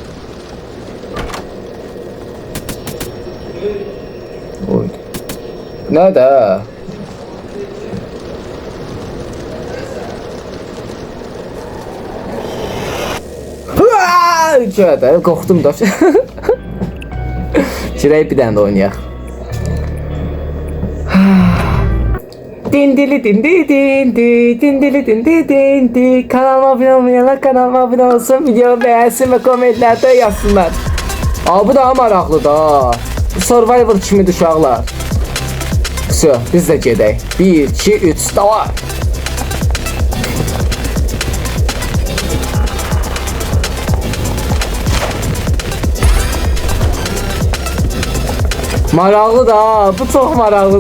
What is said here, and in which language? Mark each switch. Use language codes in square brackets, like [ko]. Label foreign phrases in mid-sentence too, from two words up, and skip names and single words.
[az] Oydu. Nədə? Hıa! Qorxdum da. Girək bir dənə də oynayaq. Dindili dindi dindi dindili dindi dindi. [tr] Kanalıma abone olmayanlar kanalıma abone olsun, videomu beğensin ve komentlerde yazsınlar. [az] Bu daha maraqlı da. Survivor kimidir uşaqlar. Все, biz də gedək. 1, 2, 3, davay. Maraqlı da, bu çox maraqlıdır.